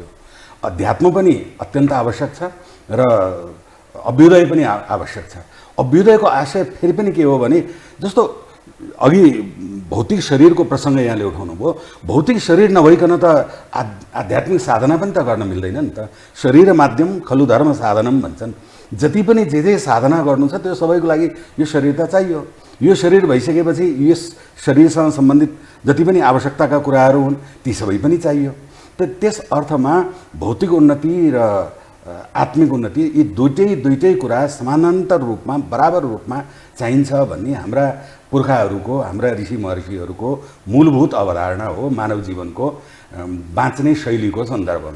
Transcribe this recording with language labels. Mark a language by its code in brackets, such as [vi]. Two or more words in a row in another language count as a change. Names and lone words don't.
[ne] अध्यात्म पनि अत्यन्त आवश्यक छ र अभ्युदय पनि आवश्यक छ। अभ्युदयको आशय फेरि पनि के हो भने, जस्तो अघि भौतिक शरीरको प्रसङ्ग यहाँले उठाउनु भयो। भौतिक शरीर नभइकन त आध्यात्मिक साधना पनि त गर्न मिल्दैन नि त। [sa] शरीर माध्यम खलु धर्म साधनम [ne] भन्छन्। जति पनि जे साधना गर्नु छ त्यो सबैको लागि यो शरीर त चाहियो। यो शरीर भइसकेपछि यस शरीरसँग सम्बन्धित जति पनि आवश्यकताका कुराहरू हुन् ती सबै पनि चाहियो। त्यस अर्थमा भौतिक उन्नति र आत्मिक उन्नति यी दुईटै कुरा समानान्तर रूपमा बराबर रूपमा चाहिन्छ भन्ने हाम्रा पुर्खाहरूको, हाम्रा ऋषि महर्षिहरूको मूलभूत अवधारणा हो मानव जीवनको बाँच्ने शैलीको सन्दर्भमा।